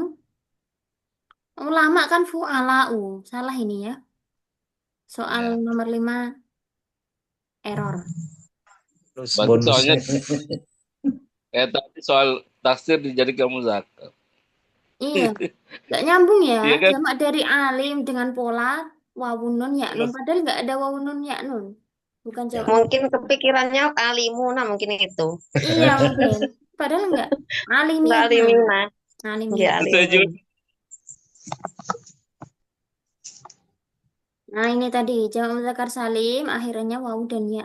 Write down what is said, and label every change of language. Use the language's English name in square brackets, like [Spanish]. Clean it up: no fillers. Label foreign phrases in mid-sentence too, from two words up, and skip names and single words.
[Indonesian] Ulama kan fu'alau. Salah ini ya. Soal Ya. nomor 5 error. Terus Berarti soalnya bonusnya tadi soal taksir dijadikan muzakkar. Iya, nggak nyambung ya. Iya kan? Jamak dari alim dengan pola [Arabic] واو نون ياء نون. [Indonesian] Terus Padahal nggak ada [Arabic] واو نون ياء نون. [Indonesian] Bukan jamak. Mungkin kepikirannya alimuna mungkin itu. Iya mungkin. Padahal nggak. Enggak Alimina. alimina. Alimina. Ya setuju. alimina. Nah ini tadi jamak mudzakkar salim akhirnya wawu dan ya.